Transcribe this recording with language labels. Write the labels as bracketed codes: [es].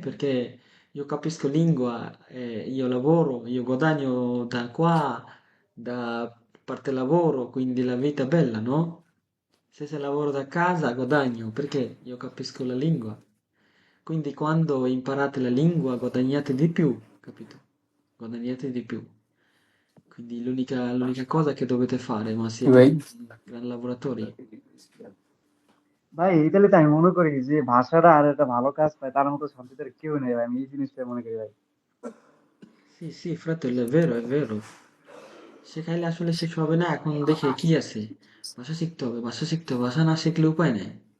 [it] Perché io capisco lingua, io lavoro, io guadagno da qua, da parte lavoro, quindi la vita è bella, no? Se lavoro da casa guadagno, perché io capisco la lingua. Quindi quando imparate la lingua guadagnate di più, capito? Guadagnate di più. Quindi l'unica cosa che dovete fare, ma [bn] কি [it] siete [bn] ভাই? [it] gran lavoratori. [bn] ভাই ইতালিতে আমি মনে করি যে ভাষাটা আর একটা ভালো কাজ পায় তার মতো শান্তিতে আর কেউ নেই ভাই, আমি এই জিনিসটা মনে করি ভাই। [it] Sì, sì, fratello, è vero, è vero. [bn] শেখাইলে আসলে শেষ হবে না, এখন দেখে কি আছে? ভাষা শিখতে হবে, ভাষা শিখতে হবে, ভাষা না শিখলে উপায় নেই।